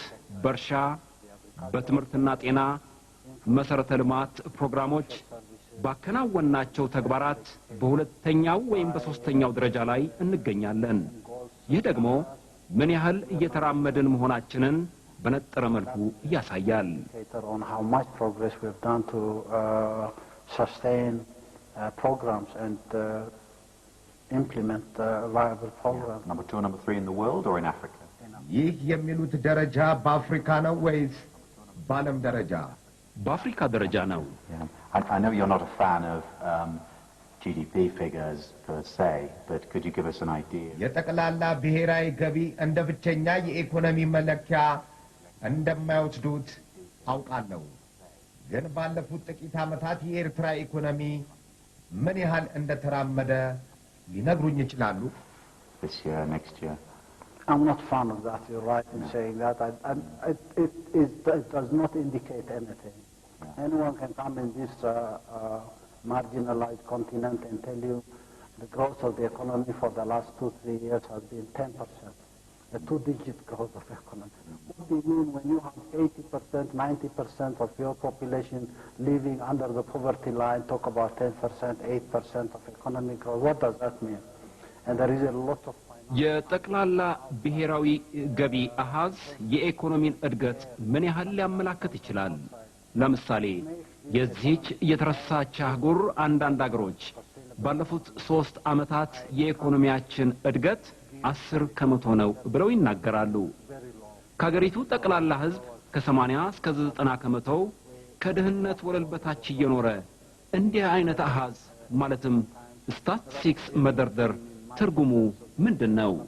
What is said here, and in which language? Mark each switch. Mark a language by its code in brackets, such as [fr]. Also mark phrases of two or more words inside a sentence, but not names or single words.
[am] በእርሻ፣ በትምህርትና ጤና፣ መሰረተ ልማት ፕሮግራሞች፣ ባከናወናቸው ተግባራት በሁለተኛው ወይም በሶስተኛው ደረጃ ላይ እንገኛለን። ይህ ደግሞ ምን ያህል እየተራመድን መሆናችንን በነጠረ መልኩ ያሳያል። [en] On how much progress we've done to sustain programs and implement viable programs. Number 2 and number 3 in the world or in Africa? [am] ይህ የሚሉት ደረጃ በአፍሪካ ነው ወይስ በዓለም ደረጃ? በአፍሪካ ደረጃ ነው። [en] I know you're not a fan of GDP figures per se, but could you give us an idea? [am] የጠቅላላ ብሔራዊ ገቢ እንደ ብቸኛ የኢኮኖሚ መለኪያ እንደማይወስዱት አውቃለሁ። ግን ባለፉት ጥቂት ዓመታት የኤርትራ ኢኮኖሚ ምን ያህል እንደተራመደ ሊነግሩኝ ይችላሉ? [en] This year, next year? I'm not fan of that. You're right in saying that. It does not indicate anything. Anyone can come in this marginalized continent and tell you the growth of the economy for the last 2-3 years has been 10%, a 2-digit growth of economy. What do you mean when you have 80%, 90% of your population living under the poverty line, talk about 10%, 8% of economic growth? What does that mean? And there is a lot of [am] የጠቅላላ ብሔራዊ ገቢ አሃዝ የኢኮኖሚን እድገት ምን ያህል ሊያመላክት ይችላል? ለምሳሌ የዚህች የተረሳች አህጉር አንዳንድ አገሮች ባለፉት 3 ዓመታት የኢኮኖሚያችን እድገት 10% ነው ብለው ይናገራሉ። ከሀገሪቱ ጠቅላላ ህዝብ ከ80 እስከ 90% ከድህነት ወለል በታች እየኖረ እንዲህ አይነት አሃዝ ማለትም ስታቲስቲክስ መደርደር ትርጉሙ ምንድነው?